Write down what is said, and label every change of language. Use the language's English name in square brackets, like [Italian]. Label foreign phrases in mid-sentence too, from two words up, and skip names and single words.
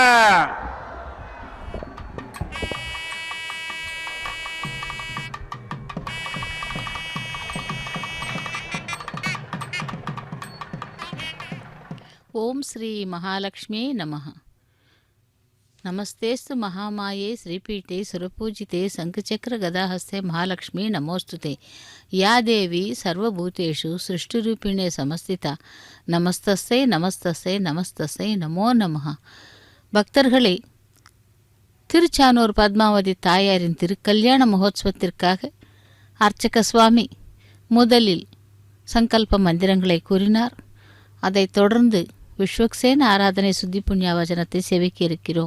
[Sanskrit] ओम श्री महालक्ष्मी नमः। नमस्तेस्तु महामाये श्रीपीठे सुरपूजिते शंखचक्र गदाहस्ते महालक्ष्मी नमोस्तुते। या देवी सर्वभूतेषु सृष्टिरूपिणे समस्थिता नमस्तस्यै नमस्तस्यै नमस्तस्यै नमो நமः। [Tamil] பக்தர்களே, திருச்சானூர் பத்மாவதி தாயாரின் திருக்கல்யாண மகோத்சவத்திற்காக அர்ச்சக சுவாமி முதலில் சங்கல்ப மந்திரங்களை கூறினார். அதைத் தொடர்ந்து விஸ்வக்சேன ஆராதனை சுத்தி புண்ணியாவச்சனத்தை செவிக்க இருக்கிறோம்.